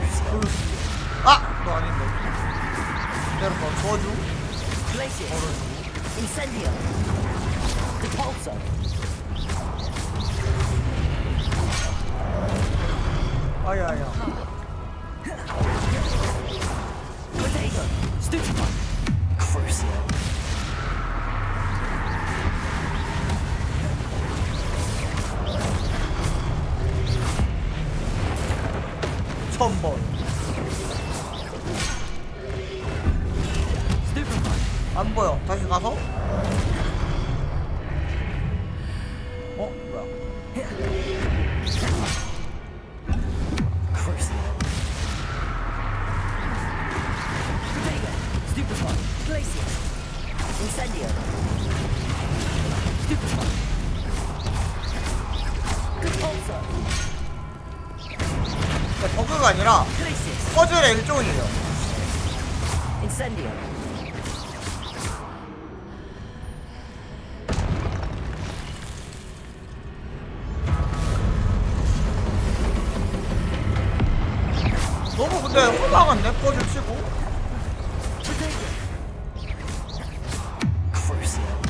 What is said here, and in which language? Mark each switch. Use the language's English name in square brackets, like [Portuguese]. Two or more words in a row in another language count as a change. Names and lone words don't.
[Korean] 아! 너 아닌데. 내가 너 저주? [Latin] Glacius. Incendio. Depulso. [Korean] 아야야. [Latin] Potato. Stupefy. Crucio. [Korean] 천번. 안 보여. 다시 가서? 어? 뭐야? [Latin] Stupefy. Glacius. Incendio. Stupefy. Depulso. [Korean] 버그가 아니라 [Latin] Glacius. [Korean] 퍼즐의 일종이에요. [Latin] Incendio. [Korean] 너무 근데 호방한데 퍼즐 치고. [Latin] Crucio.